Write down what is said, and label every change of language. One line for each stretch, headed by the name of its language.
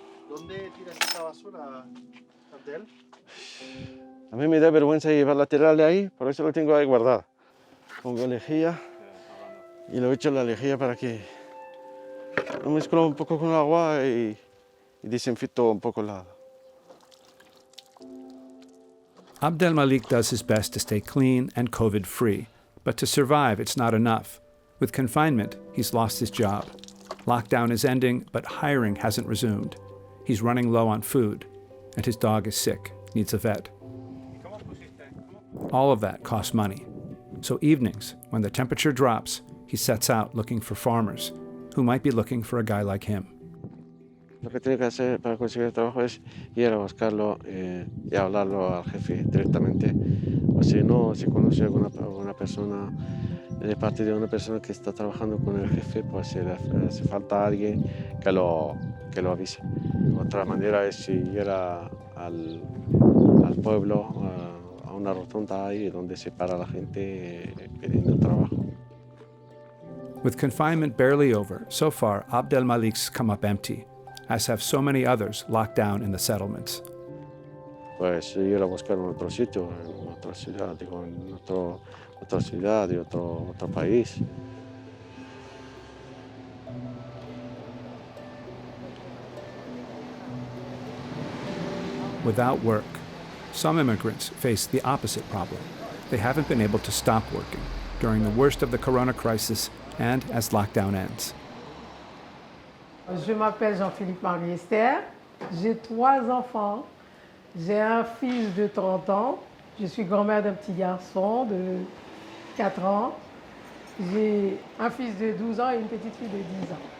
Spanish: ¿Dónde tiras esta basura, Abdel? A mí me da vergüenza llevarla a tirarle ahí, por eso lo tengo ahí guardado. Pongo lejía y lo echo en la lejía para que lo mezclo un poco con agua y desinfecto un poco la...
English: Abdel Malik does his best to stay clean and COVID-free, but to survive, it's not enough. With confinement, he's lost his job. Lockdown is ending, but hiring hasn't resumed. He's running low on food, and his dog is sick, needs a vet. All of that costs money. So evenings, when the temperature drops, he sets out looking for farmers who might be looking for a guy like him.
Spanish: Lo que tiene que hacer para conseguir el trabajo es ir a buscarlo y hablarlo al jefe directamente. O si no, si conoce a alguna persona, de parte de una persona que está trabajando con el jefe, pues si le hace falta alguien que lo avise. Otra manera es ir al pueblo, a una rotonda ahí donde se para la gente pidiendo trabajo.
English: With confinement barely over, so far Abdel Malik's come up empty, as have so many others locked down in the settlements.
Spanish: Pues ir a buscar en otro sitio, en otra ciudad, digo, en otra ciudad y otro país.
English: Without work, some immigrants face the opposite problem. They haven't been able to stop working during the worst of the corona crisis and as lockdown ends.
French: Je m'appelle Jean-Philippe Marie-Esther, j'ai 3 enfants, j'ai un fils de 30 ans, je suis grand-mère d'un petit garçon de 4 ans, j'ai un fils de 12 ans et une petite fille de 10 ans.